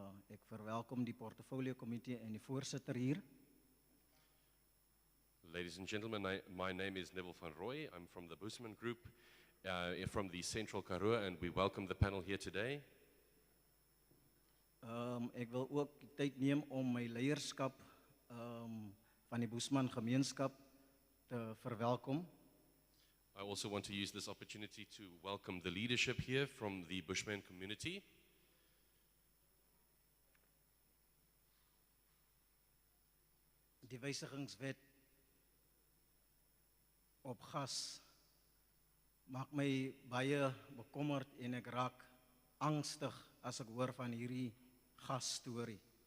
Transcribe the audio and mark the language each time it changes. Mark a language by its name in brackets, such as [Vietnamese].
[Afrikaans] Ek verwelkom die Portfolio Committee en die voorsitter hier. [English] Ladies and gentlemen, my name is Neville van Rooi. I'm from the Bosman group from the Central Karoo, and we welcome the panel here today. [Afrikaans] Ek wil ook die tyd neem om my leierskap van die Bosman gemeenskap te verwelkom. [English] I also want to use this opportunity to welcome the leadership here from the Bushman community. [Afrikaans] Die wysigingswet op gas maak my baie bekommerd en ek raak angstig as ek hoor van hierdie gasstorie.